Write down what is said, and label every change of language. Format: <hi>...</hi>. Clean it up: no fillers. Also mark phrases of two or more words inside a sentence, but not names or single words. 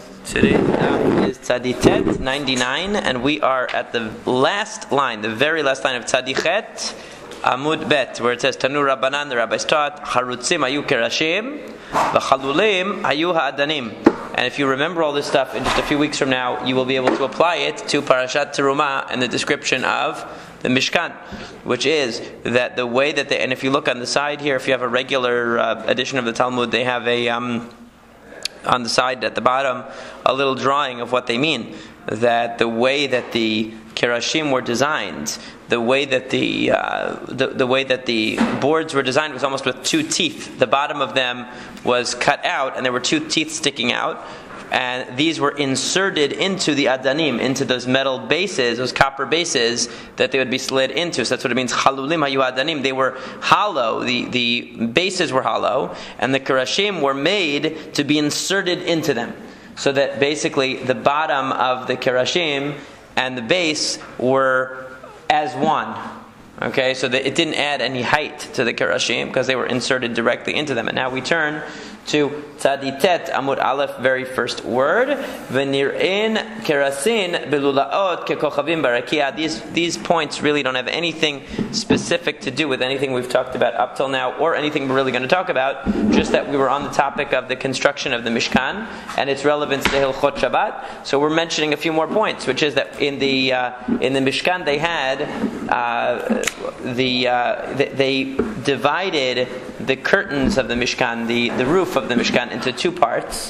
<en>Today is Tzaditet 99, and we are at the last line, the very last line of Tzadichet Amud Bet, where it says</en> <arc>תנו רבנן,</arc> <en>the rabbis taught,</en> <he>חרוצים היו קרשים, וחלולים היו האדנים.</he> <en>And if you remember all this stuff, in just a few weeks from now, you will be able to apply it to Parashat Terumah and the description of the Mishkan, which is that the way that and if you look on the side here, if you have a regular edition of the Talmud, they have on the side at the bottom a little drawing of what they mean. That the way that the kerashim were designed, the way that the way that the boards were designed was almost with two teeth. The bottom of them was cut out, and there were two teeth sticking out. And these were inserted into the adanim, into those metal bases, those copper bases that they would be slid into. So that's what it means.</en> <he>חלולים היו אדנים.</he> <en>They were hollow. The bases were hollow, and the kerashim were made to be inserted into them. So that basically the bottom of the kerashim and the base were as one. Okay, so that it didn't add any height to the kerashim because they were inserted directly into them. And now we turn to Tzaditet Amud Aleph, very first word.</en> <he>ונראין קרשים בלולאות ככוכבים ברקיע.</he> <en>These points really don't have anything specific to do with anything we've talked about up till now, or anything we're really going to talk about. Just that we were on the topic of the construction of the Mishkan and its relevance to</en> <he>הלכות שבת.</he> <en>So we're mentioning a few more points, which is that in the Mishkan they had they divided the curtains of the Mishkan, the roof of the Mishkan, into two parts.</en>